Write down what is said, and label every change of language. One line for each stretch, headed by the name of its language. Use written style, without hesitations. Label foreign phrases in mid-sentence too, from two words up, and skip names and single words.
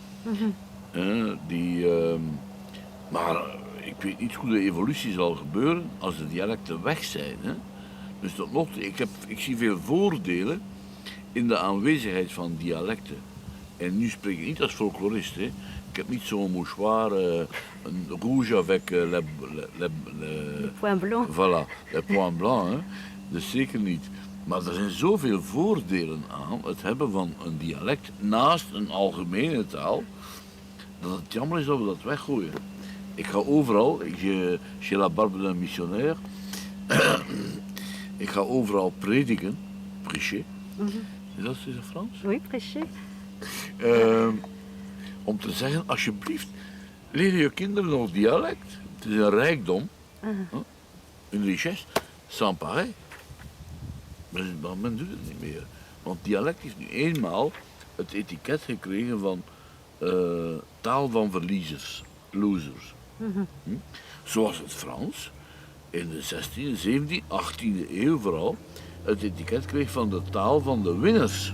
Dutch: Maar ik weet niet hoe de evolutie zal gebeuren als de dialecten weg zijn. Hè. Dus tot nog toe, ik zie veel voordelen in de aanwezigheid van dialecten. En nu spreek ik niet als folklorist. Hè. Ik heb niet zo'n mouchoir, een
French: rouge avec le point blanc. Voilà, le point blanc.
Dutch: Hè. Dus zeker niet. Maar er zijn zoveel voordelen aan het hebben van een dialect naast een algemene taal, dat het jammer is dat we dat weggooien. Ik ga overal,
French: chez la barbe d'un missionnaire,
Dutch: ik ga overal prediken, prêcher. Is dat in Frans?
French: Oui, prêcher.
Dutch: Om te zeggen, alsjeblieft, leer je kinderen ons dialect. Het is een rijkdom, een
French: richesse, sans pareil.
Dutch: Maar men doet het niet meer. Want dialect is nu eenmaal het etiket gekregen van taal van verliezers, losers. Zoals het Frans in de 16e, 17e, 18e eeuw vooral het etiket kreeg van de taal van de winners.